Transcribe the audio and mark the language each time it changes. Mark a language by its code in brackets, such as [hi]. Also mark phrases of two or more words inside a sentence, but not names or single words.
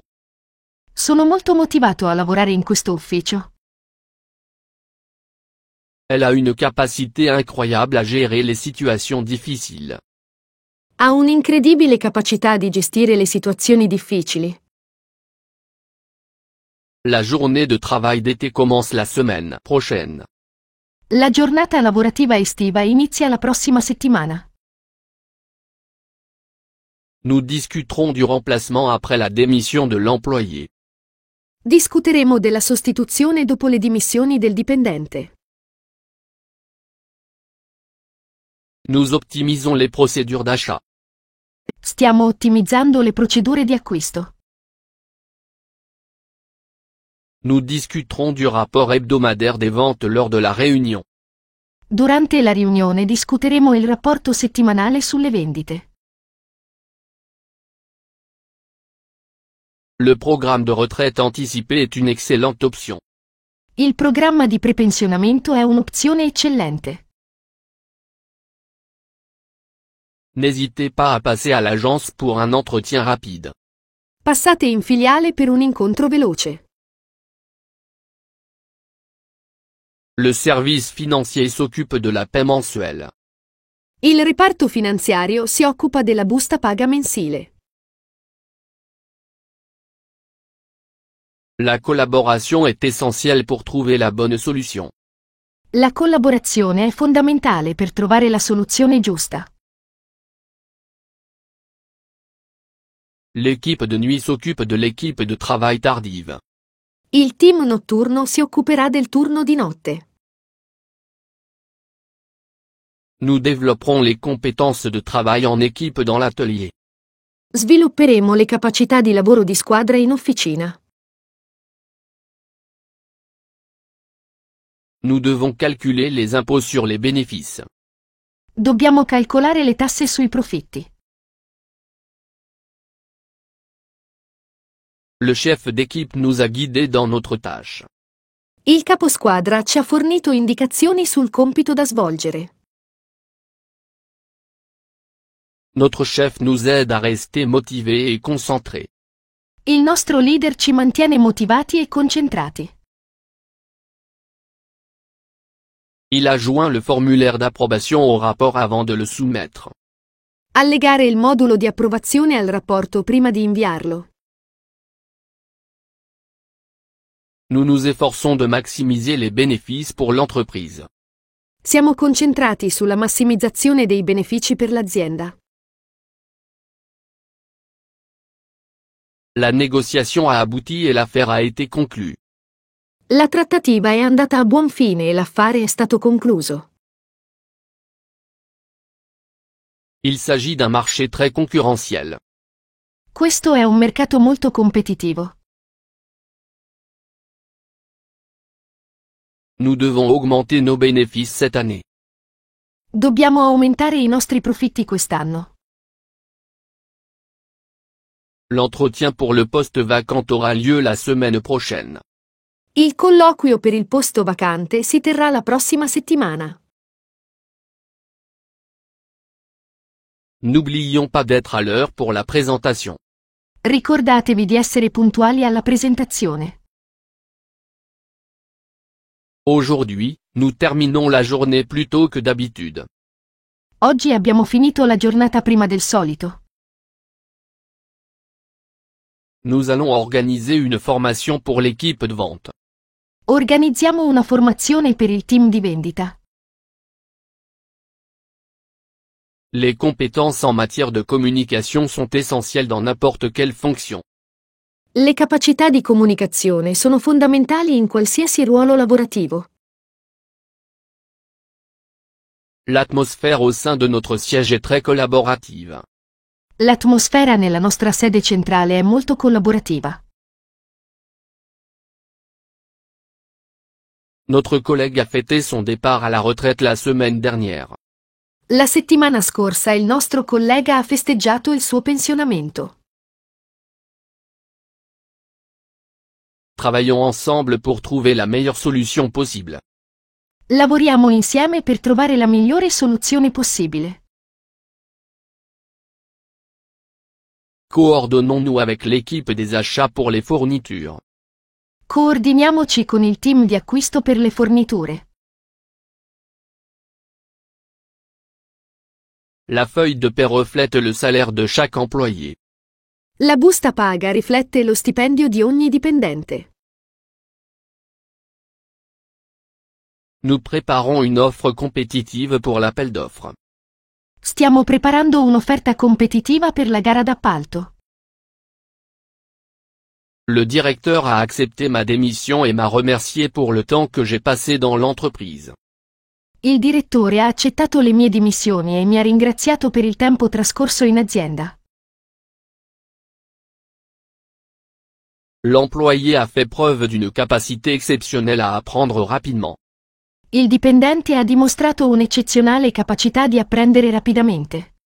[it] Sono molto motivato a lavorare in questo ufficio. [fr] Elle a une capacité incroyable à gérer les situations difficiles. [it] Ha un'incredibile capacità di gestire le situazioni difficili. [fr] La journée de travail d'été commence la semaine prochaine. [it] La giornata lavorativa estiva inizia la prossima settimana. [fr] Nous discuterons du remplacement après la démission de l'employé. [it] Discuteremo della sostituzione dopo le dimissioni del dipendente. [fr] Nous optimisons les procédures d'achat. [it] Stiamo ottimizzando le procedure di acquisto. [fr] Nous discuterons du rapport hebdomadaire des ventes lors de la réunion. [it] Durante la riunione discuteremo il rapporto settimanale sulle vendite. [fr] Le programme de retraite anticipée est une excellente option. [it] Il programma di prepensionamento è un'opzione eccellente. [fr] N'hésitez pas à passer à l'agence pour un entretien rapide. [it] Passate in filiale per un incontro veloce. [fr] Le service financier s'occupe de la paie mensuelle. [it] Il reparto finanziario si occupa della busta paga mensile. [fr] La collaboration est essentielle pour trouver la bonne solution. [it] La collaborazione è fondamentale per trovare la soluzione giusta. [fr] L'équipe de nuit s'occupe de l'équipe de travail tardive. [it] Il team notturno si occuperà del turno di notte. [fr] Nous développerons les compétences de travail en équipe dans l'atelier. [it] Svilupperemo le capacità di lavoro di squadra in officina. [fr] Nous devons calculer les impôts sur les bénéfices. [it] Dobbiamo calcolare le tasse sui profitti. [fr] Le chef d'équipe nous a guidés dans notre tâche. [it] Il caposquadra ci ha fornito indicazioni sul compito da svolgere. [fr] Notre chef nous aide à rester motivés et concentrés. [it] Il nostro leader ci mantiene motivati e concentrati. [fr] Il a joint le formulaire d'approbation au rapport avant de le soumettre. [it] Allegare il modulo di approvazione al rapporto prima di inviarlo. [fr] Nous nous efforçons de maximiser les bénéfices pour l'entreprise. [it] Siamo concentrati sulla massimizzazione dei benefici per l'azienda. [fr] La négociation a abouti et l'affaire a été conclue. [it] La trattativa è andata a buon fine e l'affare è stato concluso. [fr] Il s'agit d'un marché très concurrentiel. [it] Questo è un mercato molto competitivo. [fr] Nous devons augmenter nos bénéfices cette année. [it] Dobbiamo aumentare i nostri profitti quest'anno. [fr] L'entretien pour le poste vacant aura lieu la semaine prochaine. [it] Il colloquio per il posto vacante si terrà la prossima settimana. [fr] N'oublions pas d'être à l'heure pour la présentation. [it] Ricordatevi di essere puntuali alla presentazione. [fr] Aujourd'hui, nous terminons la journée plus tôt que d'habitude. [it] Oggi abbiamo finito la giornata prima del solito. [fr] Nous allons organiser une formation pour l'équipe de vente. [it] Organizziamo una formazione per il team di vendita. [fr] Les compétences en matière de communication sont essentielles dans n'importe quelle fonction. [it] Le capacità di comunicazione sono fondamentali in qualsiasi ruolo lavorativo. [fr] L'atmosphère au sein de notre siège est très collaborative. [it] L'atmosfera nella nostra sede centrale è molto collaborativa. [fr] Notre collègue a fêté son départ à la retraite la semaine dernière. [it] La settimana scorsa il nostro collega ha festeggiato il suo pensionamento. [fr] Travaillons ensemble pour trouver la meilleure solution possible. [it] Lavoriamo insieme per trovare la migliore soluzione possibile. [fr] Coordonnons-nous avec l'équipe des achats pour les fournitures. [it] Coordiniamoci con il team di acquisto per le forniture. [fr] La feuille de paie reflète le salaire de chaque employé. [it] La busta paga riflette lo stipendio di ogni dipendente. [fr] Nous préparons une offre compétitive pour l'appel d'offres. [it] Stiamo preparando un'offerta competitiva per la gara d'appalto. [fr] Le directeur a accepté ma démission et m'a remercié pour le temps que j'ai passé dans l'entreprise. [it] Il direttore ha accettato le mie dimissioni e mi ha ringraziato per il tempo trascorso in azienda. [fr] L'employé a fait preuve d'une capacité exceptionnelle à apprendre rapidement. [it] Il dipendente ha dimostrato un'eccezionale capacità di apprendere rapidamente.